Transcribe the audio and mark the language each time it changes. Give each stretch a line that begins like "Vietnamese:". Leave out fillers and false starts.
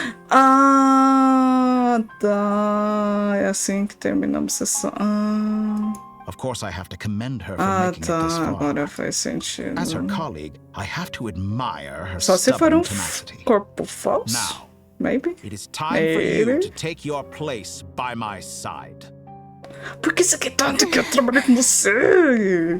Portuguese: Ah, tá. É assim que terminamos a sessão.
English: Of course, I have to commend her for making it this far.
Portuguese: Agora faz sentido.
English: As her colleague, I have to admire her
Portuguese: Só se for
English: tenacity.
Portuguese: Corpo falso.
English: Now, maybe. It is time for you to take your place by my side.
Portuguese: Por que você quer tanto que eu trabalhe com você?